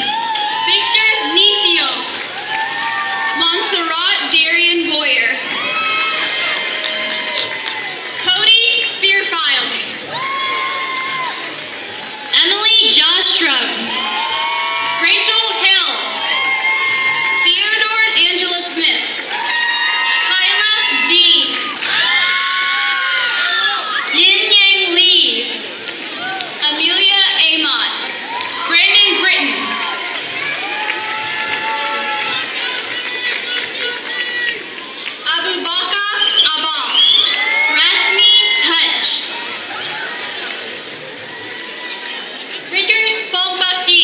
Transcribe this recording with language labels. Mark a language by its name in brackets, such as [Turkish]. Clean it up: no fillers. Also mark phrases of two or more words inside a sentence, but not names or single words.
[English] Victor Nicio. Montserrat Darian Boyer. Cody Fearfile. Emily Jostrom. Rachel Hill. Theodore Angela Smith. Kyla Dean. Yin Yang Lee. Amelia Amott. Brandon Britton. Abubakar Abal. Rasmi Touch. Richard Bombati.